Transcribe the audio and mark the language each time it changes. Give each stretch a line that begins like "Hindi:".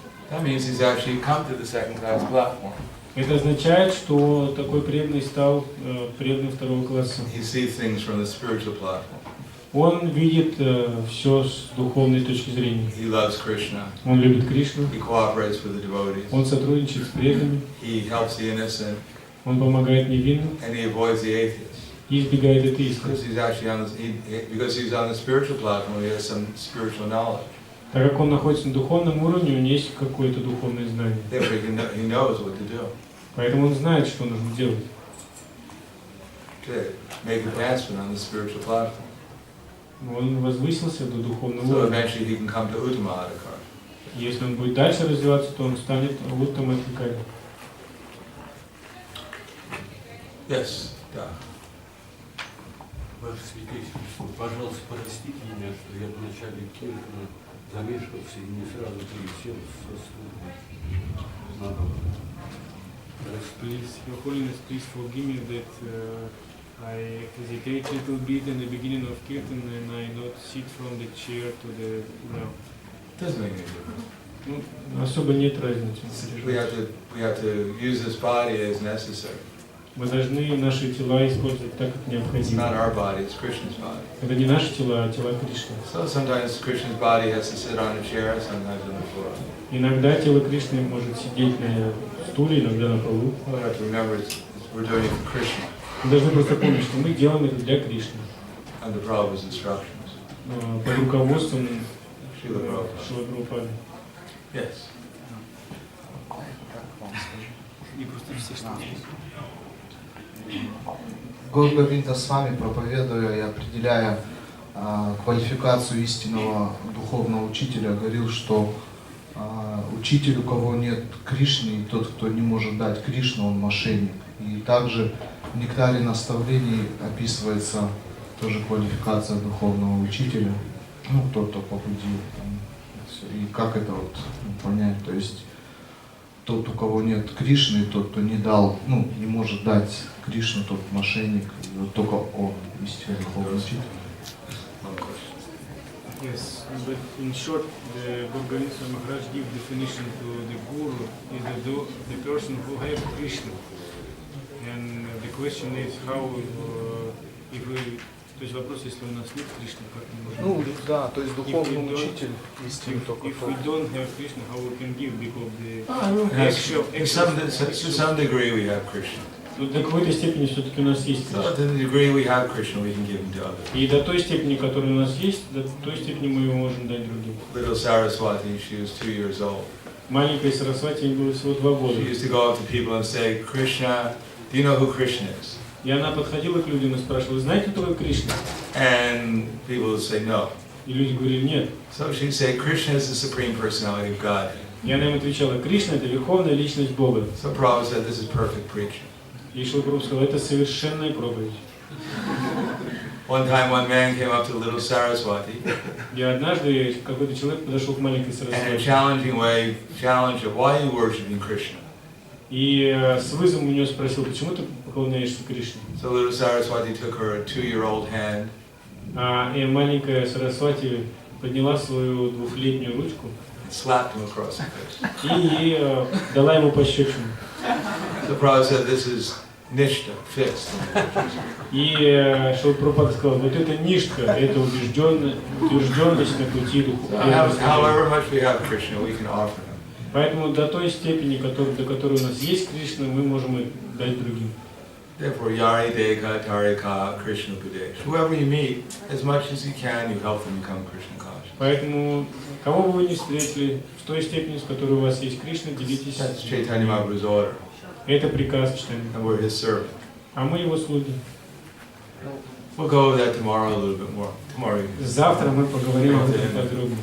English: That means he's actually come to the second class platform.
Russian: Это означает, что такой преданный стал преданным второго класса.
English: He sees things from the spiritual platform.
Russian: Он видит все с духовной точки зрения.
English: He loves Krishna.
Russian: Он любит Кришну.
English: He cooperates with the devotees.
Russian: Он сотрудничает с преданными.
English: He helps the innocent.
Russian: Он помогает невинным.
English: And he avoids the atheists.
Russian: И избегает атеистов.
English: Because he's on the spiritual platform, he has some spiritual knowledge.
Russian: Так как он находится на духовном уровне, у него есть какое-то духовное знание.
English: Therefore, he knows what to do.
Russian: Поэтому он знает, что нужно делать.
English: To make advancement on the spiritual platform.
Russian: Он возвысился до духовного
English: So
Russian: уровня.
English: eventually he can come to uttamadhikari.
Russian: Если он будет дальше развиваться, то он станет уттамадхикари.
English: Yes, да.
Russian: Ваше Святейшество, пожалуйста, простите меня, что я в начале киртана замешкался и не сразу пересел со службы.
English: Please, Your Holiness, please forgive me that I hesitated a little bit in the beginning of Kirtan and I not sit from the chair to the ground. Doesn't make any difference.
Russian: Ну, особо нет разницы.
English: We have to use this body as necessary.
Russian: Мы должны наши тела использовать так, как
English: It's
Russian: необходимо.
English: not our body, it's Krishna's body.
Russian: Это не наши тела, а тела Кришны.
English: So sometimes Krishna's body has to sit on a chair, sometimes on the floor.
Russian: Иногда тело Кришны может сидеть на стуле, иногда на полу.
English: We have to remember we're doing it for Krishna,
Russian: Мы должны просто помнить, что мы делаем это для Кришны.
English: under Prabhupada's instructions.
Russian: Под руководством
English: Srila Prabhupada.
Russian: Шрила Прабхупады.
English: Yes.
Russian: Праhladananda Swami, проповедуя и определяя квалификацию истинного духовного учителя, говорил, что учитель, у кого нет Кришны, и тот, кто не может дать Кришну, он мошенник. И также в нектаре наставлений описывается тоже квалификация духовного учителя, ну, тот, кто побудил. И как это вот понять, то есть тот, у кого нет Кришны, тот, кто не дал, ну, не может дать Кришну, тот мошенник, и вот только он истинный духовный учитель.
English: Yes, but in short, the Bhagavan Maharaj gives definition to the guru is the person who has Krishna. And the question is how, if we,
Russian: то есть вопрос, если у нас нет Кришны, как мы можем Ну, да, то есть духовный учитель истинный только
English: if we
Russian: тот.
English: don't have Krishna, how we can give, because the To some degree we have Krishna.
Russian: до какой-то степени все-таки у нас есть
English: So
Russian: Кришна.
English: to the degree we have Krishna, we can give him to others.
Russian: И до той степени, которая у нас есть, до той степени мы его можем дать другим.
English: Little Saraswati, she was 2 years old.
Russian: Маленькой Сарасвати, ей было всего 2 года.
English: She used to go up to people and say, Krishna, do you know who Krishna is?
Russian: И она подходила к людям и спрашивала, знаете, кто такой Кришна?
English: And people would say no.
Russian: И люди говорили, нет.
English: So she'd say, Krishna is the Supreme Personality of God.
Russian: И она им отвечала, Кришна – это верховная личность Бога.
English: So Prabhupada said, this is perfect preaching.
Russian: И Шрила Прабхупада сказал, это совершенная проповедь.
English: One time one man came up to little Saraswati
Russian: И однажды какой-то человек подошел к маленькой
English: and in a
Russian: Сарасвати
English: challenging way challenged her, why are you worshiping Krishna?
Russian: и с вызовом у нее спросил, почему ты поклоняешься Кришне?
English: So little Saraswati took her 2-year-old hand
Russian: И маленькая Сарасвати подняла свою 2-летнюю ручку
English: and slapped him across the face.
Russian: и дала ему пощечину.
English: So Prabhupada said, this is nishta, fixed.
Russian: И Шрила Прабхупада сказал, вот это ништха, это утвержденность на пути духовного.
English: However much we have Krishna, we can offer him.
Russian: Поэтому до той степени, до которой у нас есть Кришна, мы можем и дать другим.
Bangla: Therefore, yari deka tarika Krishna Pudesh.
English: Whoever you meet, as much as you can, you help them become Krishna conscious.
Russian: Поэтому, кого бы вы ни встретили, в той степени, с которой у вас есть Кришна, делитесь.
English: That's Chaitanya Mahaprabhu's order,
Russian: Это приказ читания.
English: and we're his servant.
Russian: А мы его слуги.
English: We'll go over that tomorrow a little bit more. Tomorrow.
Russian: Завтра мы поговорим об этом подробно.